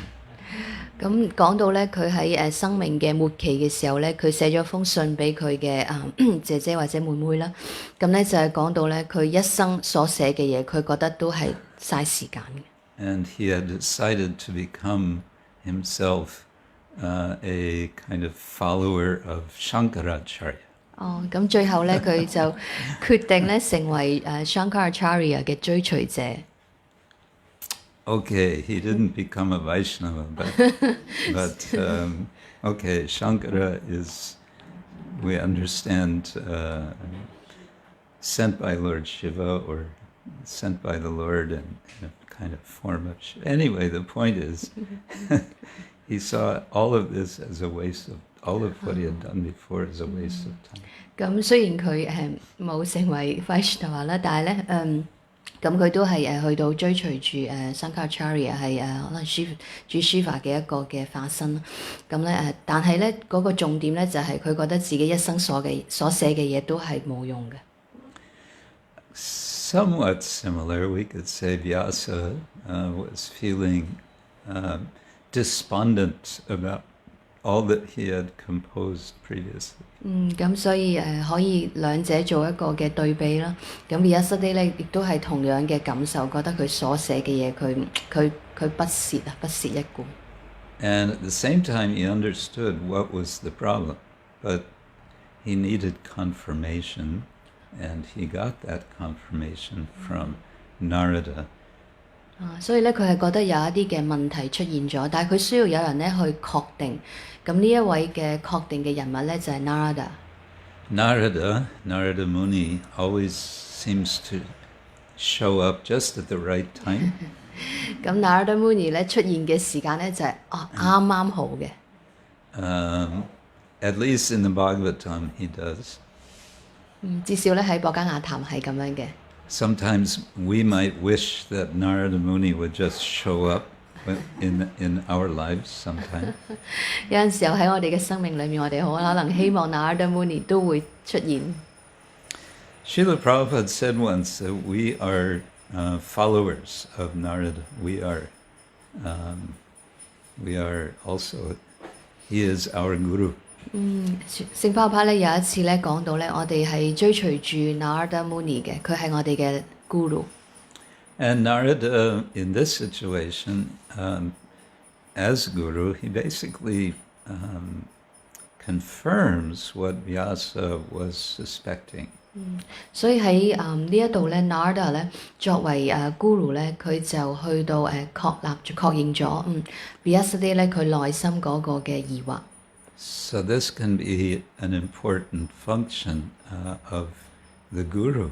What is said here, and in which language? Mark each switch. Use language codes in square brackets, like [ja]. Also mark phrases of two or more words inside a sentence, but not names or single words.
[yue] 咁講到咧，佢喺生命嘅末期嘅時候咧，佢寫咗封信俾佢嘅姐姐或者妹妹啦。咁咧就係講到咧，佢一生所寫嘅嘢，佢覺得都係嘥時間嘅。 [en] And he had decided to become himself a kind of follower of Shankaracharya. [yue] 咁最後咧，佢就決定咧成為Shankaracharya 嘅追隨者。 [en] Okay, he didn't become a Vaishnava, but okay, Shankara is, we understand, sent by Lord Shiva or sent by the Lord in a kind of form of Shiva. Anyway, the point is, he saw all of this as a waste of, all of what he had done before as a waste of time. [yue] 咁雖然佢冇成為 Vaishnava 啦，但係咧咁佢都係去到追隨住Shankaracharya 係可能主 Shiva 嘅一個嘅化身。咁咧但係咧嗰個重點咧就係佢覺得自己一生所寫嘅嘢都係冇用嘅。 [en] Somewhat similar, we could say Vyasa was feeling despondent about all that he had composed previously. [yue] 咁所以可以兩者做一個嘅對比啦。咁 Vyasadeva 咧亦都係同樣嘅感受，覺得佢所寫嘅嘢佢不屑一顧。 [en] And at the same time, he understood what was the problem, but he needed confirmation, and he got that confirmation from Narada. [yue] 所以咧佢係覺得有一啲嘅問題出現咗，但係佢需要有人咧去確定。咁呢一位嘅確定嘅人物咧就係 Narada。 [en] Narada Muni always seems to show up just at the right time. [yue] 咁 Narada Muni 咧出現嘅時間咧就係啱啱好嘅。 [en] At least in the Bhagāvatam he does. [yue] 至少咧喺《博伽雅談》係咁樣嘅。 [en] Sometimes we might wish that Narada Muni would just show up in our lives sometime. [yue] 有陣時候喺我哋嘅生命裏面，我哋好可能希望 Narada Muni 都會出現。 [en] Srila Prabhupada said once that we are followers of Narada. We are also, he is our guru. [yue] 聖巴帕咧有一次咧講到咧，我哋係追隨住 Narada Muni 嘅，佢係我哋嘅 guru。 [en] And Narada, in this situation, as guru, he basically confirms what Vyasa was suspecting. [yue] 所以喺呢一度咧 ，Narada 咧作為guru 咧，佢就去到確認咗Vyasa 咧佢內心嗰個嘅疑惑。 [en] So this can be an important function of the guru.